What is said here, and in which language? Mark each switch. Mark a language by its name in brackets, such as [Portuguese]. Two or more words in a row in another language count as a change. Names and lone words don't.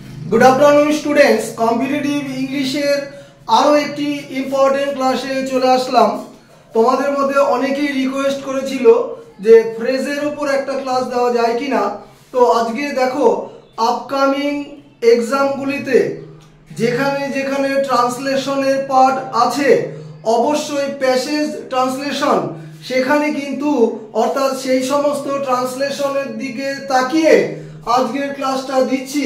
[English] Good afternoon students competitive [Bangla] ইংলিশের আরো একটি ইম্পর্টেন্ট ক্লাসে চলে আসলাম। তোমাদের মধ্যে অনেকেই রিকোয়েস্ট করেছিল যে ফ্রেজের উপর একটা ক্লাস দেওয়া যায় কিনা। তো আজকে দেখো [English] upcoming examsগুলিতে [Bangla] যেখানে যেখানে ট্রান্সলেশনের পার্ট আছে অবশ্যই [English] passage translation [Bangla] সেখানে কিন্তু অর্থাৎ সেই সমস্ত ট্রান্সলেশনের দিকে তাকিয়ে আজকের ক্লাসটা দিচ্ছি।